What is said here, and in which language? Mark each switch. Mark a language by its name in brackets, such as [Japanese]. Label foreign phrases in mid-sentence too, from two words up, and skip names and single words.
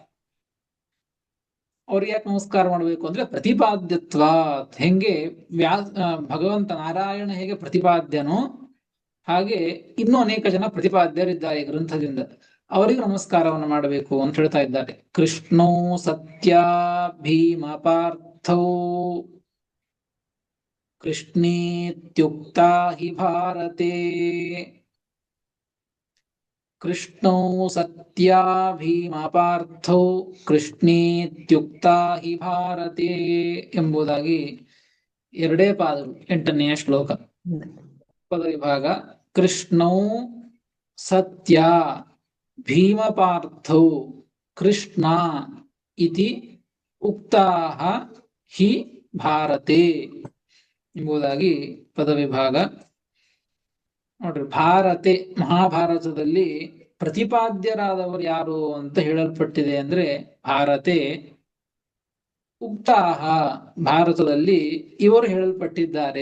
[Kannada] ಅವ್ರಿಗೆ ಯಾಕೆ ನಮಸ್ಕಾರ ಮಾಡಬೇಕು ಅಂದ್ರೆ ಪ್ರತಿಪಾದ್ಯತ್ವ. ಹೆಂಗೆ ಭಗವಂತ ನಾರಾಯಣ ಹೇಗೆ ಪ್ರತಿಪಾದ್ಯನೋ ಹಾಗೆ ಇನ್ನೂ ಅನೇಕ ಜನ ಪ್ರತಿಪಾದ್ಯರಿದ್ದಾರೆ ಈ ಗ್ರಂಥದಿಂದ, ಅವರಿಗೆ ನಮಸ್ಕಾರವನ್ನು ಮಾಡಬೇಕು ಅಂತ ಹೇಳ್ತಾ ಇದ್ದಾರೆ. [Sanskrit] ಕೃಷ್ಣೋ ಸತ್ಯ ಭೀಮ ಪಾರ್ಥೋ ಕೃಷ್ಣೇತ್ಯುಕ್ತಾ ಹಿ ಭಾರತೆ. ಕೃಷ್ಣೋ ಸತ್ಯ ಭೀಮ ಪಾರ್ಥೋ ಕೃಷ್ಣೇತ್ಯುಕ್ತಾ ಹಿ ಭಾರತೆ [Kannada] ಎಂಬುದಾಗಿ 2 ಪಾದಗಳು 8ನೇ ಶ್ಲೋಕ. ಪದ ವಿಭಾಗ. [Sanskrit] ಕೃಷ್ಣೋ ಸತ್ಯ ಭೀಮ ಪಾರ್ಥೋ ಕೃಷ್ಣ ಇತಿ ಉಕ್ತಾಹ ಹಿ ಭಾರತೆ [Kannada] ಎಂಬುದಾಗಿ ಪದವಿಭಾಗ. ನೋಡ್ರಿ, ಭಾರತೆ ಮಹಾಭಾರತದಲ್ಲಿ ಪ್ರತಿಪಾದ್ಯರಾದವರು ಯಾರು ಅಂತ ಹೇಳಲ್ಪಟ್ಟಿದೆ ಅಂದ್ರೆ [Sanskrit] ಭಾರತೆ ಉಕ್ತಾಹ, [Kannada] ಭಾರತದಲ್ಲಿ ಇವರು ಹೇಳಲ್ಪಟ್ಟಿದ್ದಾರೆ.